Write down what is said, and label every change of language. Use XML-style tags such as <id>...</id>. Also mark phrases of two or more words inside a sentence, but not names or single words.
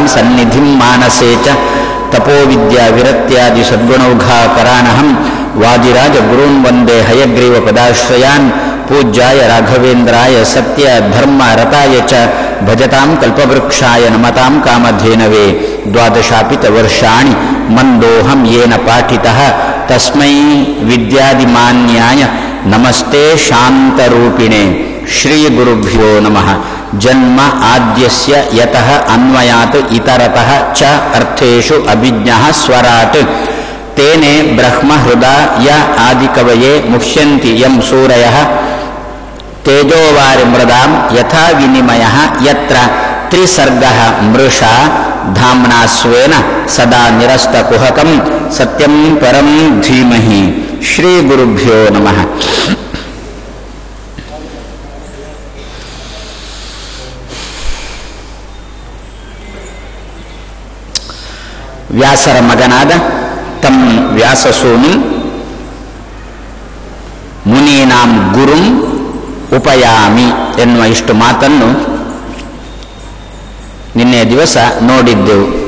<sa>ಸನ್ನಿಧಿಂ ಮಾನಸೇ ಚ ತಪೋವಿದ್ಯಾ ವಿರಕ್ತ್ಯಾದಿ ಸದ್ಗುಣೌಘಾಕರಾನಹಂ ವಾದಿರಾಜ ಗುರೂನ್ ವಂದೇ ಹಯಗ್ರೀವ ಪದಾಶ್ರಯಾನ್ ಪೂಜ್ಯಾಯ ರಾಘವೇಂದ್ರಾಯ ಸತ್ಯ ಧರ್ಮ ರತಾಯ ಚ ಭಜತಾಂ ಕಲ್ಪವೃಕ್ಷಾಯ ನಮತಾಂ ಕಾಮಧೇನವೇ ದ್ವಾದಶಾಪಿತ ವರ್ಷಾಣಿ ಮಂದೋಹಂ ಯೇನ ಪಾಠಿತಃ ತಸ್ಮೈ ವಿದ್ಯಾದಿಮಾನ್ಯಾಯ ನಮಸ್ತೆ ಶಾಂತರೂಪಿಣೆ ಶ್ರೀ ಗುರುಭ್ಯೋ ನಮಃ. ಜನ್ಮ ಆದ್ಯಸ್ಯ ಯತಃ ಅನ್ವಯಾತ್ ಇತರತಃ ಚ ಅರ್ಥೇಷು ಅಭಿಜ್ಞಃ ಸ್ವರಾಟ್ ತೇನೆ ಬ್ರಹ್ಮ ಹೃದಯ ಆದಿಕವಯೇ ಮುಹ್ಯಂತಿ ಯಂ ಸೂರಯಃ ತೇಜೋವಾರಿ ಮೃದಾಂ ಯಥಾ ವಿನಿಮಯಃ ಯತ್ರ ತ್ರಿಸರ್ಗಃ ಮೃಷಾ ಧಾಮ್ನಾ ಸ್ವೇನ ಸದಾ ನಿರಸ್ತಕುಹಕಂ ಸತ್ಯಂ ಪರಂ ಧೀಮಹಿ. ಶ್ರೀ ಗುರುಭ್ಯೋ ನಮಃ.</sa> <kn>ವ್ಯಾಸರ ಮಗನಾದ</kn> <sa>ತಂ ವ್ಯಾಸಸೂನು ಮುನೀನಾಂ ಗುರುಂ ಉಪಯಾಮಿ</sa> <kn>ಎನ್ನುವ ಇಷ್ಟು ಮಾತನ್ನು ನಿನ್ನೆ ದಿವಸ ನೋಡಿದ್ದೆವು.</kn>